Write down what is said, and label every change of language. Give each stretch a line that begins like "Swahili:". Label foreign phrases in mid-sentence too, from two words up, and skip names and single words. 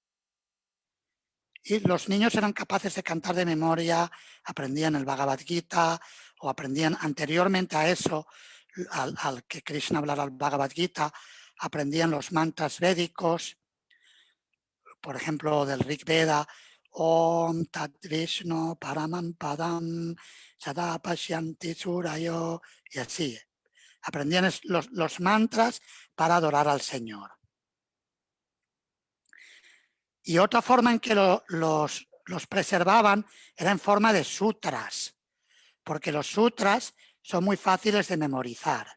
Spanish: Y los niños eran capaces de cantar de memoria, aprendían el Bhagavad Gita o aprendían anteriormente a eso, al que Krishna hablara el Bhagavad Gita, aprendían los mantras védicos, por ejemplo, del Rig Veda,
Sanskrit: ॐ तत् विष्णु परमम् पदम् सद पश्यन्ति सुरयो,
Spanish: y así. Aprendían los mantras para adorar al Señor. Y otra forma en que los preservaban era en forma de sutras, porque los sutras son muy fáciles de memorizar.